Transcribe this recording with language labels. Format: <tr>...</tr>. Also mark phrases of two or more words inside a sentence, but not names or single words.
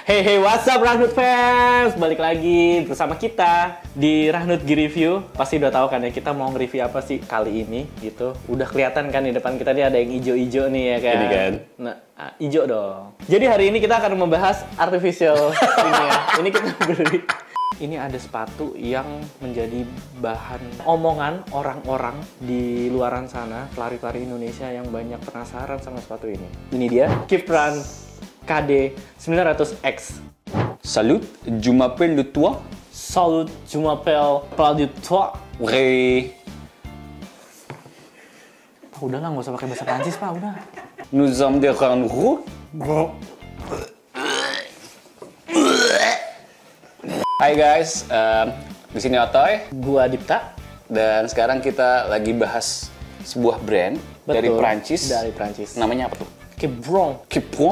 <en>Hey hey, what's up Rahnut fans?</en> <id>Balik lagi bersama kita di Rahnut G-Review. Pasti udah tahu kan ya kita mau nge-review apa sih kali ini gitu. Udah kelihatan kan di depan kita nih ada yang ijo-ijo nih ya kan. Ini kan. Nah, ijo dong. Jadi hari ini kita akan membahas artificial ini ya. Ini kita beli. Ini ada sepatu yang menjadi bahan omongan orang-orang di luaran sana, pelari-pelari Indonesia yang banyak penasaran sama sepatu ini. Ini dia, Kipran KD 900X.</id> <fr>Salut, je m'appelle le toi. Salut, je m'appelle pas du toi. Oui.</fr> <id>Pak, udahlah, nggak usah pakai bahasa Prancis, Pak, udah.</id> <fr>Nous sommes des renouveaux.</fr> <id>Hai guys, di sini Otoy. Gua Dipta. Dan sekarang kita lagi bahas sebuah brand dari Betul, Prancis. Dari Prancis. Namanya apa tuh? Kipron. Kipron.</id>